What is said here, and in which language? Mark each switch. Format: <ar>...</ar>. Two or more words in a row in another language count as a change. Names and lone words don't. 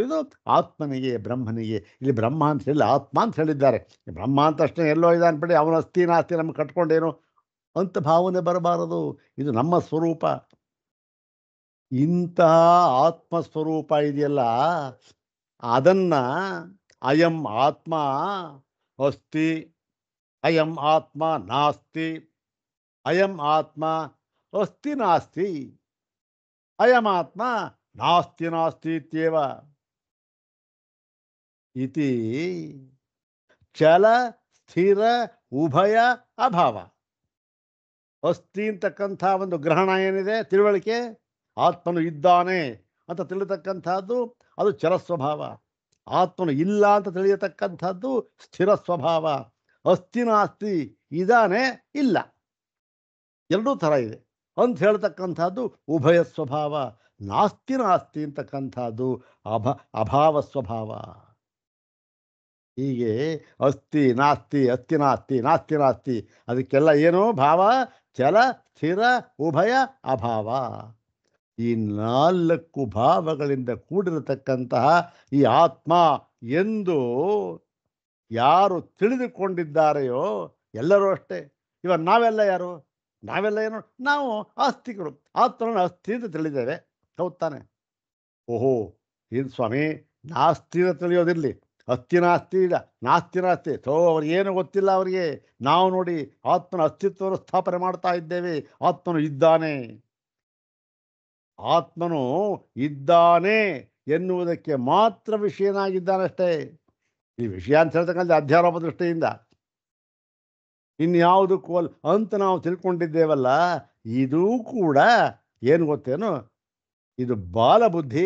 <kn>ಇದು ಆತ್ಮನಿಗೆ, ಬ್ರಹ್ಮನಿಗೆ. ಇಲ್ಲಿ ಬ್ರಹ್ಮ ಅಂತ ಹೇಳಿ ಆತ್ಮ ಅಂತ ಹೇಳಿದ್ದಾರೆ. ಬ್ರಹ್ಮ ಅಂತ ಅಷ್ಟೇ ಎಲ್ಲೋ ಇದೆ ಅನ್ಬಿಡಿ ಅವನ ಅಸ್ಥಿನಾಸ್ತಿ ನಮ್ಗೆ ಕಟ್ಕೊಂಡೇನು ಅಂತ ಭಾವನೆ ಬರಬಾರದು. ಇದು ನಮ್ಮ ಸ್ವರೂಪ. ಇಂತಹ ಆತ್ಮಸ್ವರೂಪ ಇದೆಯಲ್ಲ, ಅದನ್ನ</kn> <sa>ಅಯಂ ಆತ್ಮ ಅಸ್ತಿ, ಅಯಂ ಆತ್ಮ ನಾಸ್ತಿ, ಅಯಂ ಆತ್ಮ ಅಸ್ತಿ ನಾಸ್ತಿ, ಅಯಂ ಆತ್ಮ ನಾಸ್ತಿ ನಾಸ್ತಿ ಇತ್ಯೇವ ಇತಿ ಚಲ ಸ್ಥಿರ ಉಭಯ ಅಭಾವ.</sa> <kn>ಅಸ್ತಿ ಅಂತಕ್ಕಂಥ ಒಂದು ಗ್ರಹಣ ಏನಿದೆ, ತಿಳುವಳಿಕೆ, ಆತ್ಮನು ಇದ್ದಾನೆ ಅಂತ ತಿಳಿತಕ್ಕಂಥದ್ದು ಅದು ಚಲ ಸ್ವಭಾವ. ಆತ್ಮನು ಇಲ್ಲ ಅಂತ ತಿಳಿಯತಕ್ಕಂಥದ್ದು ಸ್ಥಿರ ಸ್ವಭಾವ.</kn> <sa>ಅಸ್ತಿ ನಾಸ್ತಿ,</sa> <kn>ಇದಾನೆ ಇಲ್ಲ, ಎರಡೂ ಥರ ಇದೆ ಅಂತ ಹೇಳ್ತಕ್ಕಂಥದ್ದು ಉಭಯ ಸ್ವಭಾವ.</kn> <sa>ನಾಸ್ತಿ ನಾಸ್ತಿ</sa> <kn>ಅಂತಕ್ಕಂಥದ್ದು ಅಭಾವ ಸ್ವಭಾವ.</kn> <sa>ಹೀಗೆ ಅಸ್ತಿ ನಾಸ್ತಿ, ಅಸ್ತಿ ನಾಸ್ತಿ, ನಾಸ್ತಿ ನಾಸ್ತಿ,</sa> <kn>ಅದಕ್ಕೆಲ್ಲ ಏನು ಭಾವ?</kn> <sa>ಚಲ ಸ್ಥಿರ ಉಭಯ ಅಭಾವ.</sa> <kn>ಈ ನಾಲ್ಕು ಭಾವಗಳಿಂದ ಕೂಡಿರತಕ್ಕಂತಹ ಈ ಆತ್ಮ ಎಂದು ಯಾರು ತಿಳಿದುಕೊಂಡಿದ್ದಾರೆಯೋ, ಎಲ್ಲರೂ ಅಷ್ಟೇ. ಇವಾಗ ನಾವೆಲ್ಲ ಯಾರು? ನಾವೆಲ್ಲ ಏನು? ನಾವು ಆಸ್ತಿಕರು. ಆತ್ಮನ ಅಸ್ಥಿ ಅಂತ ತಿಳಿದ್ದೇವೆ, ಹೌದು ತಾನೆ? ಓಹೋ, ಏನು ಸ್ವಾಮಿ, ನಾಸ್ತಿ ಅಂತ ತಿಳಿಯೋದಿರಲಿ,</kn> <sa>ಅಸ್ತಿ ನಾಸ್ತಿ ಇಲ್ಲ, ನಾಸ್ತಿ ನಾಸ್ತಿ,</sa> <kn>ಅವ್ರಿಗೇನು ಗೊತ್ತಿಲ್ಲ ಅವರಿಗೆ. ನಾವು ನೋಡಿ ಆತ್ಮನ ಅಸ್ತಿತ್ವವನ್ನು ಸ್ಥಾಪನೆ ಮಾಡ್ತಾ ಇದ್ದೇವೆ. ಆತ್ಮನು ಇದ್ದಾನೆ, ಆತ್ಮನು ಇದ್ದಾನೆ ಎನ್ನುವುದಕ್ಕೆ ಮಾತ್ರ ವಿಷಯನಾಗಿದ್ದಾನಷ್ಟೇ. ಈ ವಿಷಯ ಅಂತ ಹೇಳ್ತಕ್ಕಂಥ ಅಧ್ಯಾರೋಪ ದೃಷ್ಟಿಯಿಂದ ಇನ್ಯಾವುದಕ್ಕೂ ಅಂತ ನಾವು ತಿಳ್ಕೊಂಡಿದ್ದೇವಲ್ಲ, ಇದೂ ಕೂಡ ಏನು ಗೊತ್ತೇನು, ಇದು ಬಾಲಬುದ್ಧಿ.</kn>